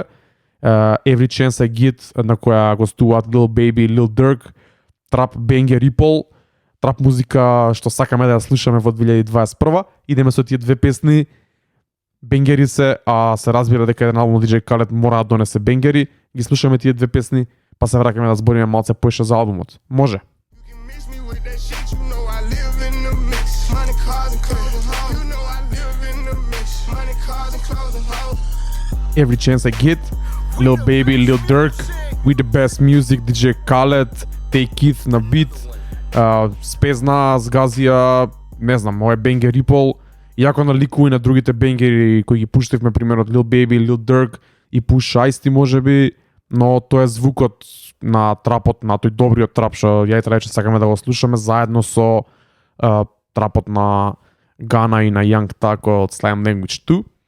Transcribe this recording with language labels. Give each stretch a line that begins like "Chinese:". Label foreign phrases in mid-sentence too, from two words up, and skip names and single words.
Macedonian: Every Chance I Get, на која гостуваат Lil Baby и Lil Durk, трап бенгер Ripple, трап музика што сакаме да ја слушаме во 2021. Идеме со тие две песни. Бенгери се, а се разбира дека еден албум DJ Khaled мора да донесе бенгери. Ги слушаме тие две песни, па се враќаме да збориме малце поише за албумот. Може. Every Chance I Get, Lil Baby, Lil Durk, We the Best Music, DJ Khaled, Take Keith на бит, Спезна, Сгазија, не знам, мој бенгер Ripple. Иако наликува и на другите бенгери кои ги пуштивме, пример од Lil Baby, Lil Durk и Push Ice можеби, но тоа е звукот на трапот, на тој добриот трап што ја и Трајче сакаме да го слушаме заедно со трапот на Гана и на Young Taco од Slam Language 2.